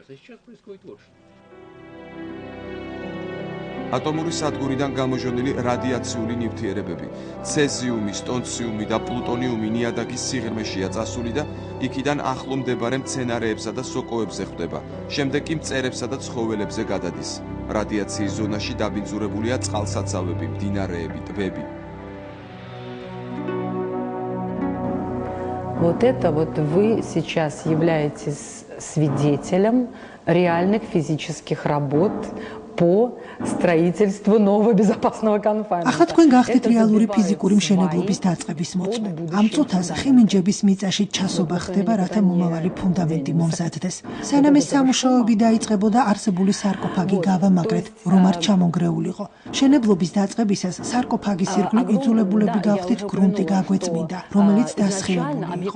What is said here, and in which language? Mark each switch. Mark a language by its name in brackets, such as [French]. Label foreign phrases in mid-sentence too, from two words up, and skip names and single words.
[Georgian] ატომური სადგურიდან გამოჟონილი რადიაციული ნივთიერებები, ცეზიუმი, სტონციუმი და პლუტონიუმი ნიადაგის სიღრმეშია წასული და იქიდან ახლო მდებარე მცენარეებსა და სოკოებზე ხვდება. შემდეგ კი მწერებსა და ცხოველებზე გადადის. რადიაციის ზონაში დაბინძურებულია წყალსაცავები, მდინარეები, ტბები. [Russian] Вот это вот вы сейчас являетесь свидетелем реальных физических работ по строительству нового безопасного конфайнмента. [Georgian] ახლა თქვენ გახდით რეალური ფიზიკური მშენებლობის დაწყების მოწმე. ამ წუთაზე ხიმინჯების მიწაში ჩასობა ხდება, რათა მომავალი ფუნდამენტი მომზადდეს. სანამ ეს სამუშაოები დაიწყებოდა, არსებული სარკოფაგი გავამაგრეთ, რომ არ ჩამონგრეულიყო. მშენებლობის დაწყებისას სარკოფაგის ირგვლივ იძულებულები გავხდით გრუნტი გაგვეწმინდა, რომელიც დასხივებული იყო.